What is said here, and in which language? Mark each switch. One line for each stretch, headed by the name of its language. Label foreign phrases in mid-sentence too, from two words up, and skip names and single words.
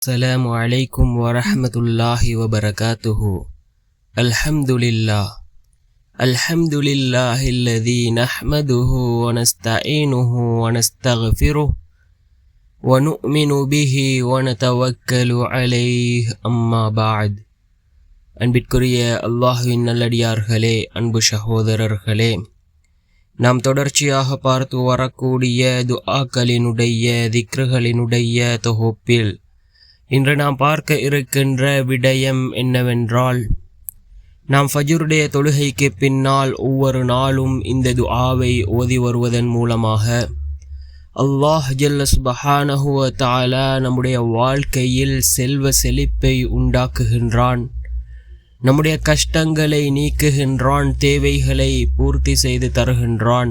Arabic: السلام عليكم ورحمة الله وبركاته. الحمد لله الذي نحمده ونستعينه ونستغفره ونؤمن به ونتوكل عليه أما بعد.
Tamil: அன்பிற்குரிய அல்லாஹ்வின் நல்லடியார்களே, அன்பு சகோதரர்களே, நாம் தொடர்ச்சியாக பார்த்து வரக்கூடிய துஆக்களினுடைய திக்ருகளினுடைய தொகுப்பில் இன்று நாம் பார்க்க இருக்கின்ற விடயம் என்னவென்றால், நாம் ஃபஜ்ருடைய தொழுகைக்கு பின்னால் ஒவ்வொரு நாளும் இந்த துஆவை ஓதி வருவதன் மூலமாக
Arabic: الله جل سبحانه و تعالى
Tamil: நம்முடைய வாழ்க்கையில் செல்வ செழிப்பை உண்டாக்குகின்றான், நம்முடைய கஷ்டங்களை நீக்குகின்றான், தேவைகளை பூர்த்தி செய்து தருகின்றான்.